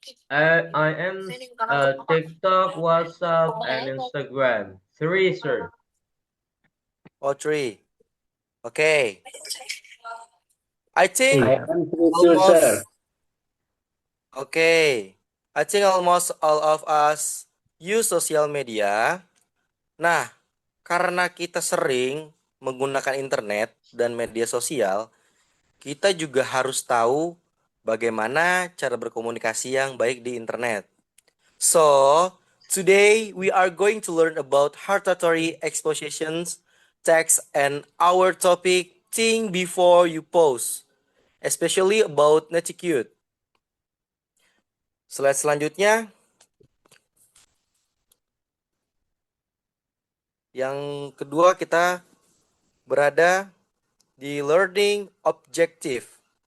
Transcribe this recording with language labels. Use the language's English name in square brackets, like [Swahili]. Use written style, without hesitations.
[English] I am TikTok, WhatsApp, and Instagram. Three, sir. Or three? Okay. I think am three, sir. almost okay. I think almost all of us use social media. [Indonesian] Nah, karena kita sering menggunakan internet dan media sosial, kita juga harus tahu bagaimana cara berkomunikasi yang baik di internet. [English] So, today we are going to learn about hortatory expositions, text, and our topic, think before you post, especially about netiquette. [Indonesian] Slide selanjutnya, yang kedua kita berada di [English] learning objective.